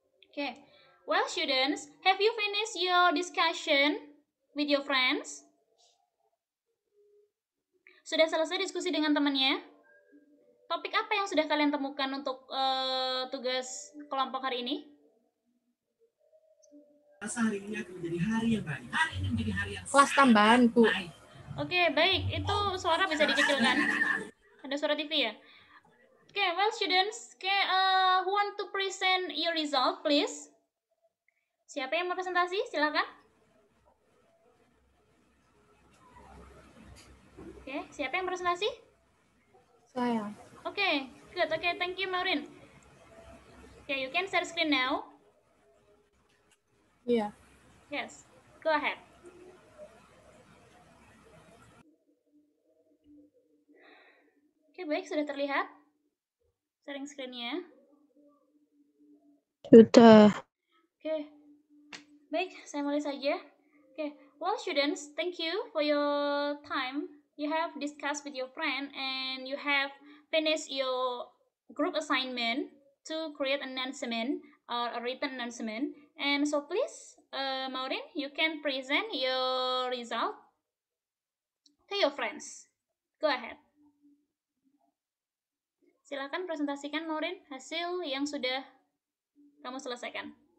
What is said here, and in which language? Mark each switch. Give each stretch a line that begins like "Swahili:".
English: Okay. Well, students, have you finished your discussion with your friends?
Indonesian: Sudah selesai diskusi dengan temannya? Topik apa yang sudah kalian temukan untuk tugas kelompok hari ini? Hari ini akan menjadi hari yang baik. Hari ini menjadi hari yang Kelas tambahan, Bu. Oke, baik. Itu suara bisa dikecilkan. Ada suara TV ya?
English: Oke, well students, who want to present your result, please?
Indonesian: Siapa yang mau presentasi? Silakan. Oke, siapa yang presentasi? Saya.
English: Oke, good. Oke, thank you, Maureen. Oke, you can share screen now.
Indonesian: Iya.
English: Yes, go ahead.
Indonesian: Oke, baik, sudah terlihat sharing screen-nya. Sudah. Oke, baik, saya mulai saja.
English: Oke, well students, thank you for your time. You have discussed with your friend and you have finished your group assignment to create an announcement or a written announcement. And so please, Maureen, you can present your result to your friends. Go ahead.
Indonesian: Silakan presentasikan, Maureen, hasil yang sudah kamu selesaikan.